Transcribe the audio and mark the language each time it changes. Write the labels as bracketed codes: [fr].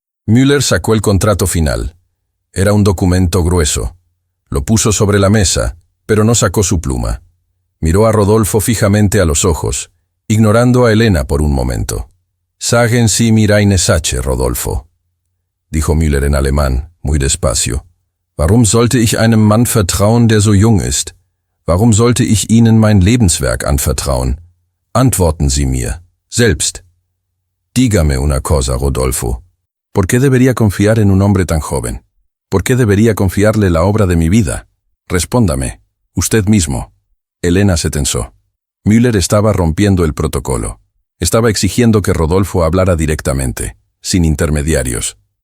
[es] Müller sacó el contrato final. Era un documento grueso. Lo puso sobre la mesa, pero no sacó su pluma. Miró a Rodolfo fijamente a los ojos, ignorando a Elena por un momento. [de] «Sagen Sie mir eine Sache, Rodolfo», dijo Müller en alemán, muy despacio. «Warum sollte ich einem Mann vertrauen, der so jung ist? Warum sollte ich Ihnen mein Lebenswerk anvertrauen? Antworten Sie mir, selbst. [es] Dígame una cosa, Rodolfo. ¿Por qué debería confiar en un hombre tan joven? ¿Por qué debería confiarle la obra de mi vida? Respóndame, usted mismo». Elena se tensó. Müller estaba rompiendo el protocolo. Estaba exigiendo que Rodolfo hablara directamente, sin intermediarios.